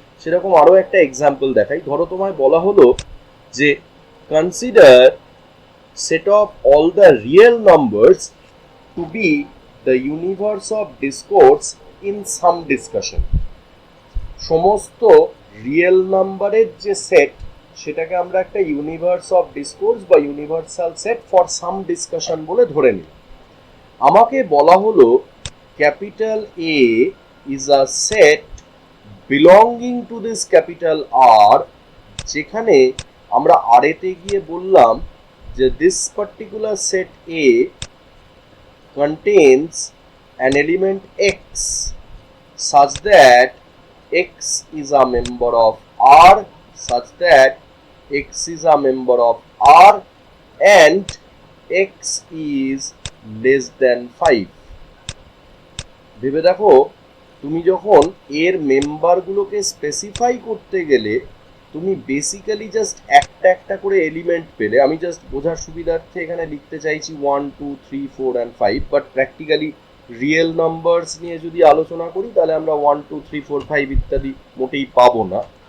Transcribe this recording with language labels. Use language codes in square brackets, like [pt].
[bn] সেরকম আরো একটা এক্সাম্পল দেখাই। ধরো তোমায় বলা হলো যে [en] Consider set of all the real numbers to be the universe of discourse in some discussion. [bn] সমস্ত রিয়েল নাম্বারের যে সেট সেটাকে আমরা একটা ইউনিভার্স অফ ডিসকোর্স বা universal set for some discussion বলে ধরে নিই। আমাকে বলা হলো [en] capital A is a set belonging to this capital R, [bn] যেখানে আমরা আর এতে গিয়ে বললাম যে [en] This particular set A contains an element x such that x is a member of R, such that x is a member of R and x is less than 5. [bn] ভেবে দেখো, তুমি যখন এর মেম্বারগুলোকে স্পেসিফাই করতে গেলে তুমি বেসিক্যালি জাস্ট একটা একটা করে এলিমেন্ট পেলে। আমি জাস্ট বোঝার সুবিধার্থে এখানে লিখতে চাইছি 1 2 3 4 and 5, but practically real numbers নিয়ে যদি আলোচনা করি তাহলে আমরা 1 2 3 4 5 ইত্যাদি মোটেই পাবো না।